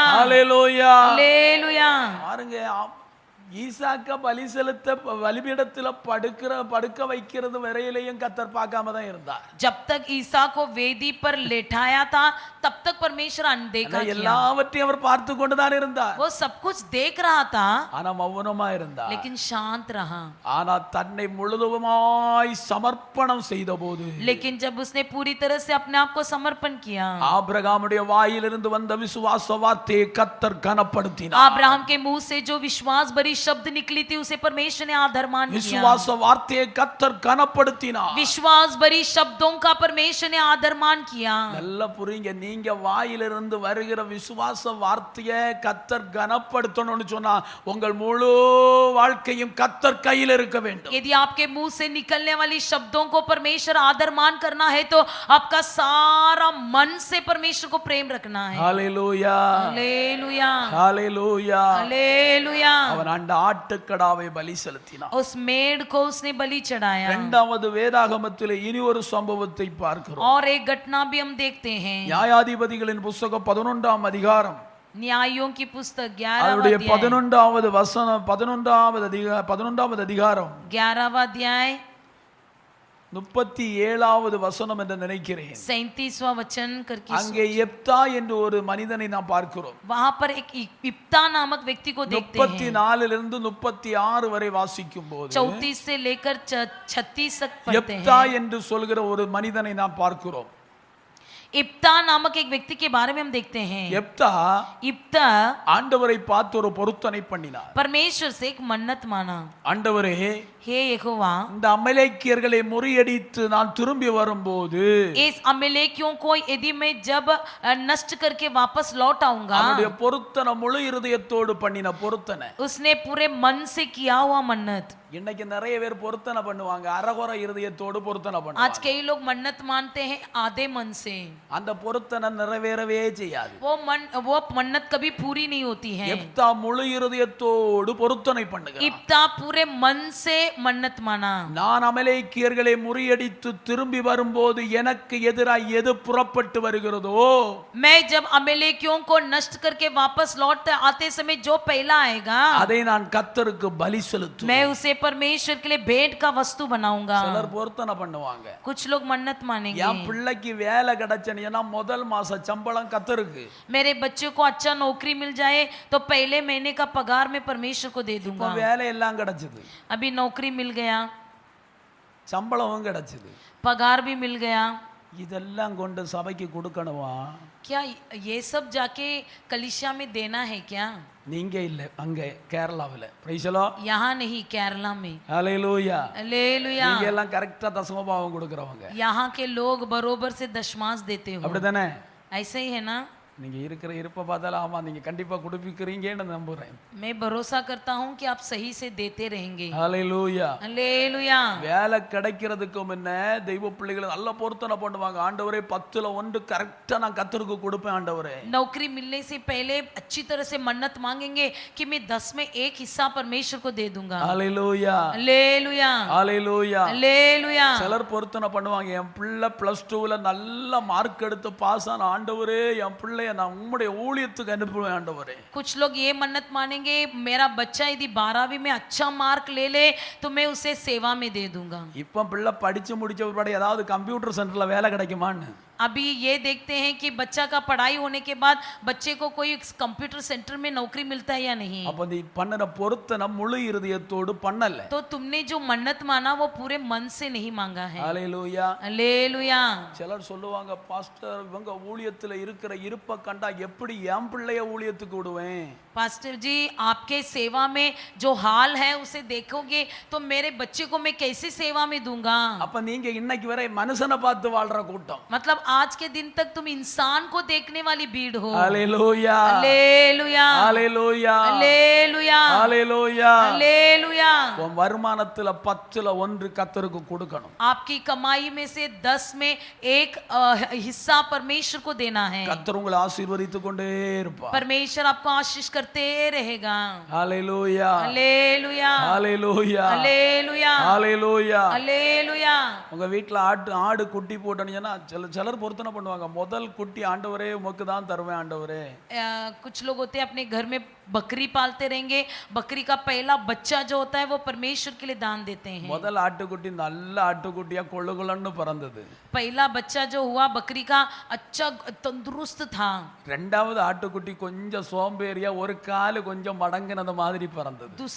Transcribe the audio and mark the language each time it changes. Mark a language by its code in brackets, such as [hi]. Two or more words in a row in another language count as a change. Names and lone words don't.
[ta] ஹல்லேலூயா. [hi] हालेलुया। [ta] பாருங்க, ஈசாக்க பலி செலுத்த பலிபீடத்துல படுக்க வைக்கிறது வரையிலையும் கர்த்தர் பார்க்காம தான் இருந்தார். [hi] जब तक ईसा को वेदी पर लेटाया था तब तक परमेश्वर अनदेखा किया। [ta] எல்லாவற்றையும் அவர் பார்த்து கொண்டுதான் இருந்தார். [hi] वो सब कुछ देख रहा था [ta] ஆனா மௌனமா இருந்தார். [hi] लेकिन शांत रहा। [ta] ஆனா தன்னை முழுதுமாய் சமர்ப்பணம் செய்த போது, [hi] लेकिन जब उसने पूरी तरह से अपने आप को समर्पण किया, [ta] ஆபிரகாமுடைய வாயிலிருந்து வந்த விசுவாச வார்த்தையை கர்த்தர் கனப்படுத்தினார். [hi] अब्राहम के मुंह से जो विश्वास भरी शब्द निकली थी उसे परमेश्वर ने आदरमान किया। [ta] விசுவாச வார்த்தையை கர்த்தர் கனப்படுத்தினார். [hi] विश्वास भरी शब्दों का परमेश्वर ने आदरमान किया। [ta] நல்லா புரியுங்க, நீங்க வாயிலிருந்து வருகிற விசுவாச வார்த்தையை கர்த்தர் கனப்படுத்தணும்னு சொன்னா உங்கள் முழு வாழ்க்கையும் கர்த்தர் கையில் இருக்க வேண்டும். [hi] यदि आपके मुंह से निकलने वाली शब्दों को परमेश्वर आदरमान करना है तो आपका सारा मन से परमेश्वर को प्रेम रखना है। [ta] ஹல்லேலூயா, [hi] हालेलुया, [ta] ஹல்லேலூயா. [hi] हालेलुया। [ta] அவன் அந்த ஆட்டுக்கடாவை பலி செலுத்தினான். [hi] उस मेढ़ को उसने बलि चढ़ाया। [ta] இரண்டாவது வேதாகமத்திலே இனி ஒரு சம்பவத்தை பார்க்கிறோம். [hi] और एक घटना भी हम देखते हैं, [ta] நியாயாதிபதிகளின் புத்தகம் 11ஆம் அதிகாரம், [hi] न्यायों की पुस्तक [ta] அவருடைய [hi] 11वां [ta] 11வது வசனம், 11வது அதிகாரம் [hi] 11वां अध्याय [ta] 37வது வசனம் என்று நினைக்கிறேன். [hi] 37वां वचन करके [ta] அங்கே எப்தா என்று ஒரு மனிதனை நாம் பார்க்கிறோம். [hi] वहां पर एक इप्ता नामक व्यक्ति को देखते हैं। [ta] 34 இருந்து 36 வரை வாசிக்கும் போது [hi] 34 से लेकर 36 तक पढ़ते [ta] எப்தா [hi] हैं। [ta] என்று சொல்கிற ஒரு மனிதனை நாம் பார்க்கிறோம். [hi] इप्ता नामक एक व्यक्ति के बारे में हम देखते हैं। [ta] எப்தா [hi] इप्ता [ta] ஆண்டவரை பார்த்து ஒரு பொருத்தனை பண்ணினார். [hi] परमेश्वर से एक मन्नत माना, [ta] ஆண்டவரே, [hi] हे यहोवा, [ta] இந்த அமலேக்கியர்களை முறியடித்து நான் திரும்பி வரும்போது [hi] इस अमलेकियों को यदि मैं जब नष्ट करके वापस लौट आऊंगा, [ta] அவனுடைய பொருத்தனை முழு இருதயத்தோடு பண்ணின பொருத்தனை. [hi] उसने पूरे मन से किया हुआ मन्नत। [ta] இன்னைக்கு நிறைய பேர் பொருத்தனை பண்ணுவாங்க, அரகுற இருதயத்தோடு பொருத்தனை [hi] आज [ta] பண்ணுவாங்க. [hi] कई लोग मन्नत मानते हैं आधे मन से, [ta] அந்த பொருத்தனை நிறைவேறவே செய்யாது. [hi] वो मन्नत कभी पूरी नहीं होती है। [ta] எப்தா முழு இருதயத்தோடு பொருத்தனை பண்ணுகிறான். [hi] इप्ता पूरे मन से मन्नत माना, [ta] நான் அமலேக்கியர்களை முறியடித்து திரும்பி வரும்போது எனக்கு எதிராக எது புறப்பட்டு வருகிறதோ [hi] मैं जब अमलेकियों को नष्ट करके वापस लौट आते समय जो पहला आएगा [ta] அதை நான் கர்த்தருக்கு பலி செலுத்துவேன். [hi] मैं उसे परमेश्वर के लिए भेंट का वस्तु बनाऊंगा। [ta] சிலர் பொருத்தனை பண்ணுவாங்க, [hi] कुछ लोग मन्नत मानेंगे, [ta] என் பிள்ளைக்கு வேலை கிடைச்ச கிடைச்சனா முதல் மாச சம்பளம் கர்த்தருக்கு. [hi] मेरे बच्चे को अच्छा नौकरी मिल जाए तो पहले महीने का पगार मैं परमेश्वर को दे [ta] இப்போ [hi] दूंगा। [ta] வேலை எல்லாம் கிடைச்சது, [hi] अभी नौकरी मिल गया, [ta] சம்பளமும் கிடைச்சது, [hi] पगार भी मिल गया, [ta] இதெல்லாம் கொண்டு சபைக்கு கொடுக்கணுமா? [hi] क्या ये सब जाके कलिसिया में देना है क्या? [ta] நீங்க இல்ல, அங்க கேரளாவுல. [en] Praise the Lord. [hi] यहाँ नहीं, केरला में। [ta] ஹalleluya. [hi] हालेलुया। [ta] நீங்க எல்லாம் கரெக்ட்டா தசமபாகம் கொடுக்கறவங்க. [hi] यहाँ के लोग बरोबर से दशमांश देते हो, [ta] அப்படிதானே? [hi] ऐसे ही है ना? [ta] நீங்க இருக்கிற இருப்ப பார்த்தால ஆமா நீங்க கண்டிப்பா கொடுப்பீங்கன்னு நம்புறேன். [hi] मैं भरोसा करता हूँ कि आप सही से देते रहेंगे। [ta] ஹalleluya. [hi] हालेलुया। [ta] வேலை கிடைக்கிறதுக்கு முன்ன தெய்வ பிள்ளைகள் நல்ல பொருத்தனை பண்ணுவாங்க. ஆண்டவரே 10ல 1 கரெக்ட்டா நான் கர்த்தருக்கு கொடுப்பேன் ஆண்டவரே. [hi] नौकरी मिलने से पहले अच्छी तरह से मन्नत मांगेंगे कि मैं 10 में 1 हिस्सा परमेश्वर को दे दूंगा। [ta] ஹalleluya. [hi] हालेलुया। [ta] ஹalleluya. [hi] हालेलुया। [ta] சிலர் பொருத்தனை பண்ணுவாங்க, என் பிள்ளை +2ல நல்ல மார்க் எடுத்து பாஸ் ஆன ஆண்டவரே என் பிள்ளை நான் உம்முடைய ஊழியத்துக்கு அனுப்புவேன் ஆண்டவரே. [hi] कुछ लोग ये मन्नत मानेंगे, मेरा बच्चा यदि 12वीं में अच्छा मार्क ले ले तो मैं उसे सेवा में दे दूंगा। [ta] இப்போ பிள்ளை படிச்சு முடிச்ச பிறகு ஏதாவது [en] computer centre [ta] வேலை கிடைக்குமான்னு [hi] अभी ये देखते हैं कि बच्चा का पढ़ाई होने के बाद बच्चे को कोई [en] computer centre [hi] में नौकरी मिलता है या नहीं। [ta] அப்ப நீ பண்ணற பொருத்தனை முழு இருதயத்தோடு பண்ணல. [hi] तो तुमने जो मन्नत माना वो पूरे मन से नहीं मांगा है। [ta] ஹalleluya. [hi] हालेलुया। [ta] சிலர் சொல்லுவாங்க, பாஸ்டர் இவங்க ஊழியத்துல இருக்கிற இருப்ப கண்டா எப்படி என் பிள்ளைய ஊழியத்துக்கு விடுவேன்? [hi] पास्टर जी, आपके सेवा में जो हाल है उसे देखोगे तो मेरे बच्चे को मैं कैसे सेवा में दूंगा? [ta] அப்ப நீங்க இன்னைக்கு வரை மனுஷனை பார்த்து வாழ்ற கூட்டம். [hi] मतलब आज के दिन तक तुम इंसान को देखने वाली भीड़ हो। [ta] ஹalleluya. [hi] हालेलुया। [ta] ஹalleluya. [hi] हालेलुया। [ta] ஹalleluya. [hi] हालेलुया। [ta] உன் வருமானத்துல 10ல 1 கர்த்தருக்கு கொடுக்கணும். [hi] आपकी कमाई में से 10 में 1 हिस्सा परमेश्वर को देना है। [ta] கர்த்தர் உங்களை ஆசீர்வதித்து கொண்டே இருப்பார். [hi] परमेश्वर आपको आशीष करते रहेगा। [ta] ஹalleluya. [hi] हालेलुया। [ta] ஹalleluya. [hi] हालेलुया। [ta] ஹalleluya. [hi] हालेलुया। [ta] உங்க வீட்ல ஆடு குட்டி போட்டனீங்கன்னா சிலர் பொருத்தனை பண்ணுவாங்க, முதல் குட்டி ஆண்டவரே உமக்கு தான் தருவேன் ஆண்டவரே. [hi] कुछ लोग होते हैं अपने घर में बकरी पालते रहेंगे, बकरी का पहला बच्चा जो होता है वो परमेश्वर के लिए दान देते हैं। [ta] முதல் ஆட்டுக்குட்டி நல்ல ஆட்டுக்குட்டியா கொள்ளுகொள்ளன்னு பிறந்தது. [hi] पहला बच्चा जो हुआ बकरी का अच्छा तंदुरुस्त था। [ta] ரெண்டாவது ஆட்டுக்குட்டி கொஞ்சம் சோம்பேறியா ஒரு கால் கொஞ்சம் மடங்கினது மாதிரி பிறந்தது.